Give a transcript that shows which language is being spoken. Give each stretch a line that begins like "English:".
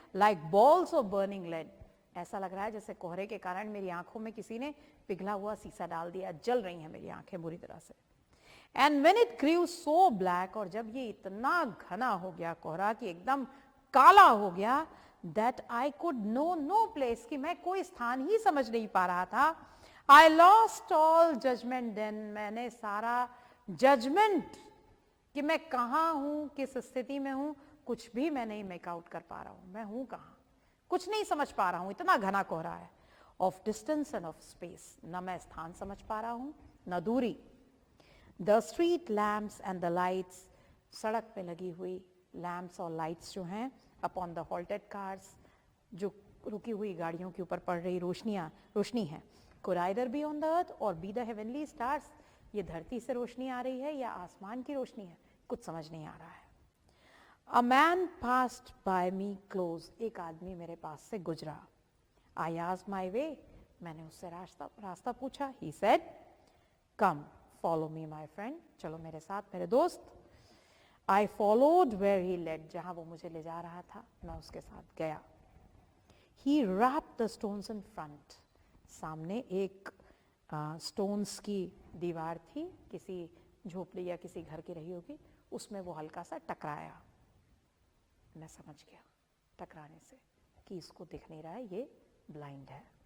English: Like balls of burning lead.
Hindi: ऐसा लग रहा है जैसे कोहरे के कारण मेरी आंखों में किसी ने पिघला हुआ शीशा डाल दिया. जल रही हैं मेरी आंखें बुरी तरह से.
English: And when it grew so black,
Hindi: और जब ये इतना घना हो गया कोहरा कि एकदम काला हो गया,
English: that I could know no place,
Hindi: कि मैं कोई स्थान ही समझ नहीं पा रहा था.
English: I lost all judgment then.
Hindi: मैंने सारा जजमेंट कि मैं कहाँ हूँ, किस स्थिति में हूँ, कुछ भी मैं नहीं मेक आउट कर पा रहा हूँ. मैं हूँ कहाँ, कुछ नहीं समझ पा रहा हूँ, इतना घना कोहरा है.
English: Of distance and of space.
Hindi: न मैं स्थान समझ पा रहा हूँ न दूरी.
English: The street lamps and the lights.
Hindi: सड़क पे लगी हुई लैम्प्स और लाइट्स जो हैं,
English: upon the halted cars,
Hindi: जो रुकी हुई गाड़ियों के ऊपर पड़ रही रोशनी है.
English: Could either be on the earth or be the heavenly stars.
Hindi: ये धरती से रोशनी आ रही है या आसमान की रोशनी है, कुछ समझ नहीं आ रहा है.
English: A man passed by me close.
Hindi: एक आदमी मेरे पास से गुजरा.
English: I asked my way.
Hindi: मैंने उससे रास्ता पूछा.
English: He said, come, follow me my friend.
Hindi: चलो मेरे साथ मेरे दोस्त.
English: I followed where he led.
Hindi: जहां वो मुझे ले जा रहा था मैं उसके साथ गया.
English: He wrapped the stones in front.
Hindi: सामने एक स्टोन्स की दीवार थी, किसी झोपड़ी या किसी घर की रही होगी, उसमें वो हल्का सा टकराया. मैं समझ गया टकराने से कि इसको दिख नहीं रहा है, ये ब्लाइंड है.